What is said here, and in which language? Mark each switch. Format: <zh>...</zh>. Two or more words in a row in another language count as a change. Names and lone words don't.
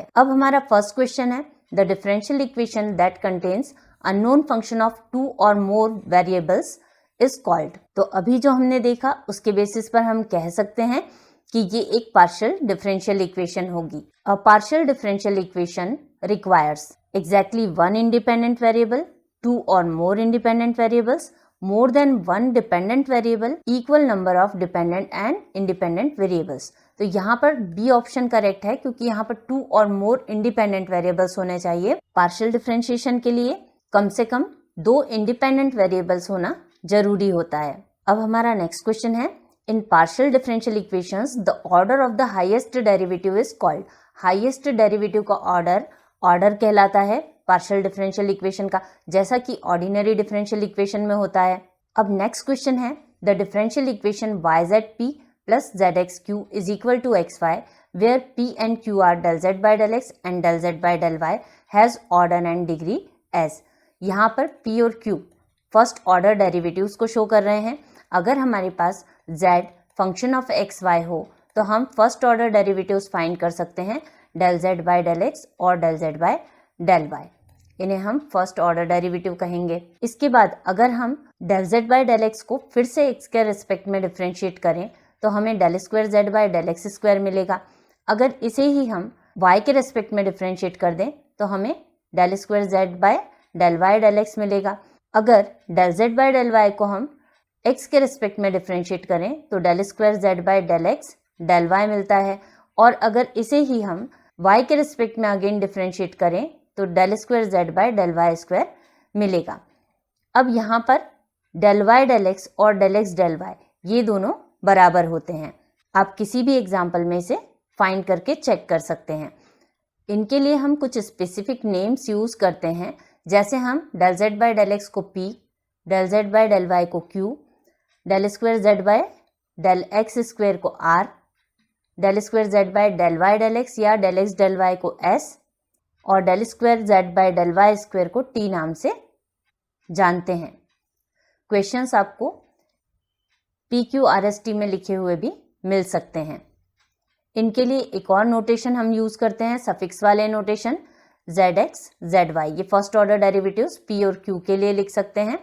<hi>अब हमारा</hi> <en>first question है the differential equation that contains unknown function of two or more variables is called।</en> <hi>तो अभी जो हमने देखा उसके बेसिस पर हम कह सकते हैं कि ये एक</hi> <en>partial differential equation</en> <hi>होगी।</hi> <en>a partial differential equation requires exactly one independent variable, two or more independent variables, more than one dependent variable, equal number of dependent and independent variables।</en> <hi>तो यहाँ पर</hi> <en>B option</en> <hi>करेक्ट है क्योंकि यहाँ पर</hi> <en>two or more independent variables</en> <hi>होने चाहिए।</hi> <en>partial differentiation</en> <hi>के लिए कम से कम दो</hi> <en>independent variables</en> <hi>होना जरूरी होता है। अब हमारा</hi> <en>next question है in partial differential equations the order of the highest derivative is called। highest derivative</en> <hi>का ऑर्डर कहलाता है</hi> <en>partial differential equation</en> <hi>का, जैसा कि</hi> <en>ordinary differential equation</en> <hi>में होता है।</hi> <en>अब next question है the differential equation yzp plus zxq is equal to xy where p and q are del z by del x and del z by del y has order and degree as।</en> <hi>यहाँ पर p और q</hi> <en>first order derivatives</en> <hi>को शो कर रहे हैं। अगर हमारे पास</hi> <en>z function of x y</en> <hi>हो तो हम</hi> <en>first order derivatives find</en> <hi>कर सकते हैं</hi> <en>del z by del x</en> <hi>और</hi> <en>del z by del y.</en> <hi>इन्हें हम</hi> <en>first order derivative</en> <hi>कहेंगे। इसके बाद अगर हम</hi> <en>del z by del x</en> <hi>को फिर से x के रिस्पेक्ट में डिफरेंशिएट करें तो हमें</hi> <en>del square z by del x square</en> <hi>मिलेगा। अगर इसे ही हम y के रिस्पेक्ट में डिफरेंशिएट कर दें तो हमें</hi> <en>del square z by del y del x</en> <hi>मिलेगा। अगर</hi> <en>del z by del y</en> <hi>को हम x के रिस्पेक्ट में डिफरेंशिएट करें तो</hi> <en>del square z by del x del y</en> <hi>मिलता है। और अगर इसे ही हम y के रिस्पेक्ट में अगेन डिफरेंशिएट करें तो</hi> <en>del square z by del y square</en> <hi>मिलेगा। अब यहाँ पर</hi> <en>del y del x</en> <hi>और</hi> <en>del x del y</en> <hi>ये दोनों बराबर होते हैं। आप किसी भी एग्जाम्पल में से फाइंड करके चेक कर सकते हैं। इनके लिए हम कुछ</hi> <en>specific names use</en> <hi>करते हैं, जैसे हम</hi> <en>del z by del x</en> <hi>को p,</hi> <en>del z by del y</en> <hi>को q,</hi> <en>del square z by del x square</en> <hi>को r,</hi> <en>del square z by del y del x</en> <hi>या</hi> <en>del x del y</en> <hi>को s और</hi> <en>del square z by del y square</en> <hi>को t नाम से जानते हैं। क्वेश्चंस आपको PQRST में लिखे हुए भी मिल सकते हैं। इनके लिए एक और नोटेशन हम यूज करते हैं, सफिक्स वाले नोटेशन zx zy। ये</hi> <en>first order derivatives</en> <hi>p और q के लिए लिख सकते हैं।</hi>